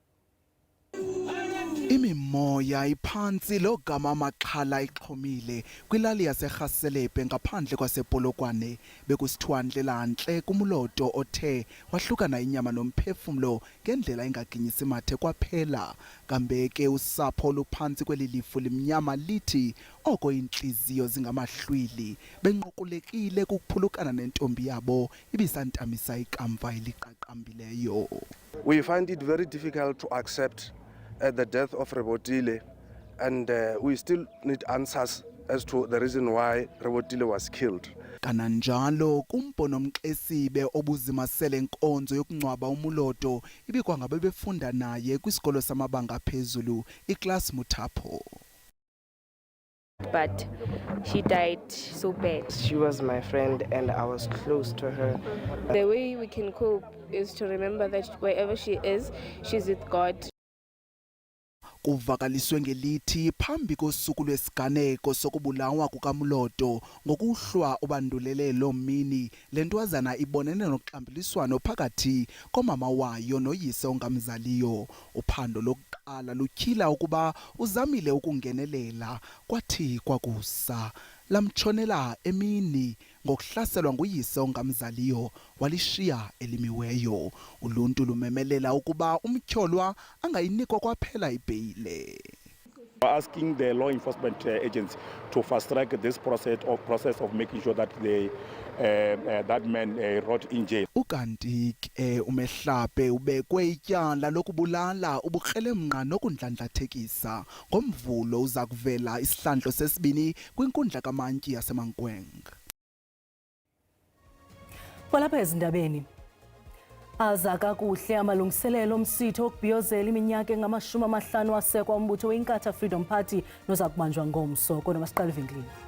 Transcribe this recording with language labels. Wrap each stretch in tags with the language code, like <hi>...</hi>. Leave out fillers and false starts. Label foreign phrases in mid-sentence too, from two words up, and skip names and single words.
<xh>Imimoya iphantsi logama amaxhala ixhomile kwilali yaseRhaselebe ngaphandle kwasePolokwane bekusithwandlelantle kumloto othe wahlukana inyama nomphefumlo ngendlela engaginyisi mathe kwaphela. Kambe ke usapho oluphantsi kweli lifu limnyama lithi oko intliziyo zingamahlwili benqukulekile kukuphulukana nentombi yabo ibisantamisa ikamva eliqaqambileyo.</xh> <en>We find it very difficult to accept the death of Rebotile, and we still need answers as to the reason why Rebotile was killed.</en> <xh>Kananjalo kumbono Mxesibe obuzimasele inkonzo yokungcwaba umuloto ibikwangabe befunda naye kwisikolo samabanga phezulu iClass Mutapho.</xh> <en>But she died so bad. She was my friend and I was close to her. The way we can cope is to remember that wherever she is, she's with God.</en> <xh>Kuvakaliswe ngelithi phambi kosuku lwesiganeko sokubulawa kukamloto ngokuhlwa ubandulelelo mini lentwazana ibonene noxambuliswano phakathi komama wayo noyise ongamzaliyo. Uphando lokuqala lutyhila ukuba uzamile ukungenelela kwathi kwakusa lamtshonela emini ngokuhlaselwa nguyise ongamzaliyo walishiya elimiweyo. Uluntu lumemelela ukuba umtyholwa angayinikwa kwaphela ibheyile.</xh> <en>Asking the law enforcement agents to fast track this process of making sure that that man rot in jail.</en> <xh>Ukanti ke uMehlape ubekwe ityala lokubulala ubukrelemnqa nokundlandlathekisa. Ngomvulo uza kuvela isihlandlo sesibini kwinkundla kamantyi yaseMankweng. Kwalapha ezindabeni aza kakuhle amalungiselelo omsitho okubhiyozela iminyaka engama-50 wasekwa umbutho weInkatha Freedom Party noza kubanjwa ngomso. Kodwa masiqale evenkileni.</xh>